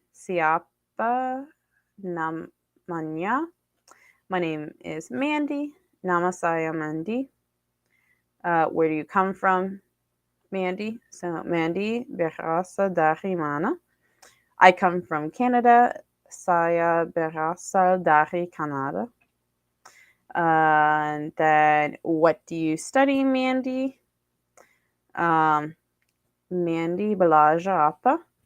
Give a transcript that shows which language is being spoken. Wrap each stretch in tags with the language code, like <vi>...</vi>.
<id>Siapa namanya?</id> <en>My name is Mandy.</en> <id>Nama saya Mandy.</id> <en>Where do you come from, Mandy?</en> <id>So Mandy berasal dari mana?</id> <en>I come from Canada.</en> <id>Saya berasal dari Canada.</id> <en>And then, what do you study, Mandy?</en> <id>Mandy belajar apa?</id>